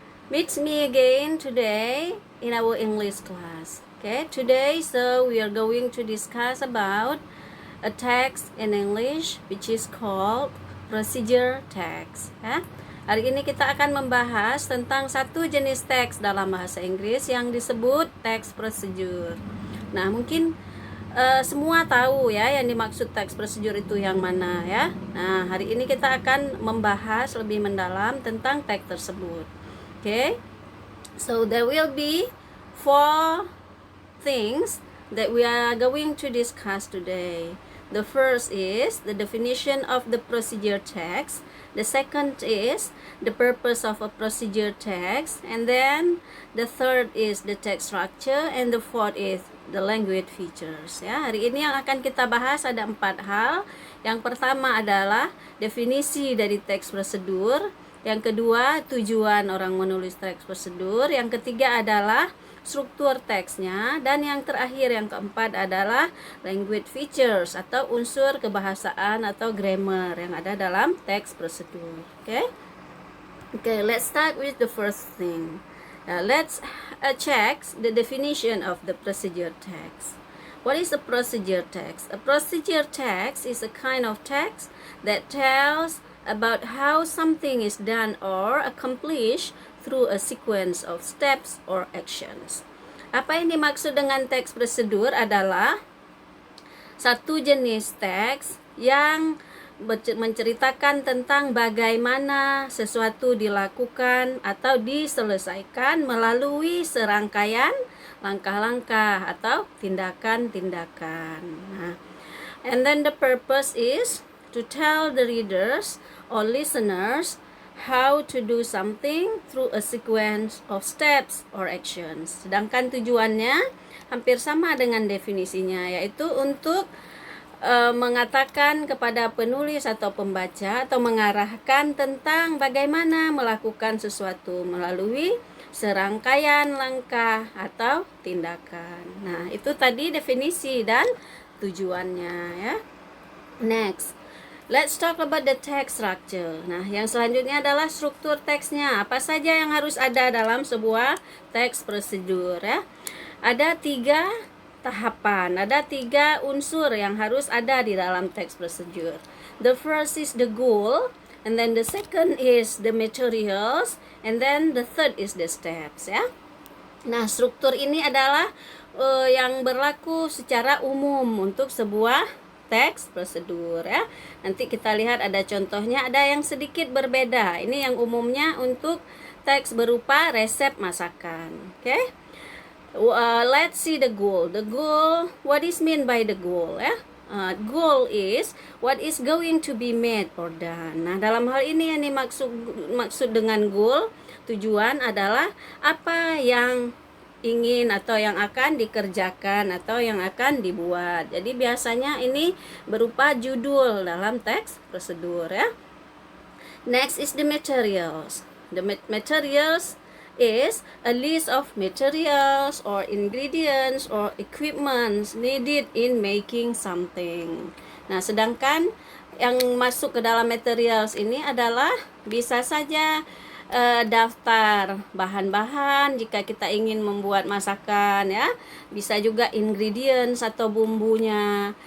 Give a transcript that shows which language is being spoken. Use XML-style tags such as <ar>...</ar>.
<en>Meet me again today in our English class. Okay, today we are going to discuss about a text in English which is called procedure text.</en> <id>Ya. Hari ini kita akan membahas tentang satu jenis teks dalam bahasa Inggris yang disebut teks procedure. Nah, mungkin semua tahu ya yang dimaksud teks prosedur itu yang mana ya. Nah, hari ini kita akan membahas lebih mendalam tentang teks tersebut.</id> <en>Okay, so there will be 4 things that we are going to discuss today. The first is the definition of the procedure text. The second is the purpose of a procedure text, and then the third is the text structure, and the fourth is the language features.</en> <id>Ya, hari ini yang akan kita bahas ada 4 hal. Yang pertama adalah definisi dari teks prosedur. Yang kedua, tujuan orang menulis teks prosedur. Yang ketiga adalah struktur teksnya, dan yang terakhir yang keempat adalah language features atau unsur kebahasaan atau grammar yang ada dalam teks prosedur.</id> <en>Okay, let's start with the first thing. Let's check the definition of the procedure text. What is a procedure text? A procedure text is a kind of text that tells about how something is done or accomplished through a sequence of steps or actions.</en> <id>Apa yang dimaksud dengan teks prosedur adalah satu jenis teks yang menceritakan tentang bagaimana sesuatu dilakukan atau diselesaikan melalui serangkaian langkah-langkah atau tindakan-tindakan.</id> <en>Nah, and then the purpose is to tell the readers or listeners how to do something through a sequence of steps or actions.</en> <id>Sedangkan tujuannya hampir sama dengan definisinya, yaitu untuk mengatakan kepada penulis atau pembaca atau mengarahkan tentang bagaimana melakukan sesuatu melalui serangkaian langkah atau tindakan. Nah, itu tadi definisi dan tujuannya ya.</id> <en>Next, let's talk about the text structure.</en> <id>Nah, yang selanjutnya adalah struktur teksnya. Apa saja yang harus ada dalam sebuah teks prosedur ya? Ada 3 tahapan, ada 3 unsur yang harus ada di dalam teks prosedur.</id> <en>The first is the goal, and then the second is the materials, and then the third is the steps ya.</en> <id>Nah, struktur ini adalah yang berlaku secara umum untuk sebuah teks prosedur ya. Nanti kita lihat ada contohnya, ada yang sedikit berbeda. Ini yang umumnya untuk teks berupa resep masakan.</id> <en>Okay? Let's see the goal. The goal, what is meant by the goal ya? Goal is what is going to be made or done.</en> <id>Nah, dalam hal ini yang dimaksud dengan goal, tujuan adalah apa yang ingin atau yang akan dikerjakan atau yang akan dibuat. Jadi biasanya ini berupa judul dalam teks prosedur ya.</id> <en>Next is the materials. The materials is a list of materials or ingredients or equipments needed in making something.</en> <id>Nah, sedangkan yang masuk ke dalam materials ini adalah bisa saja daftar bahan-bahan jika kita ingin membuat masakan ya. Bisa juga ingredients atau bumbunya.</id>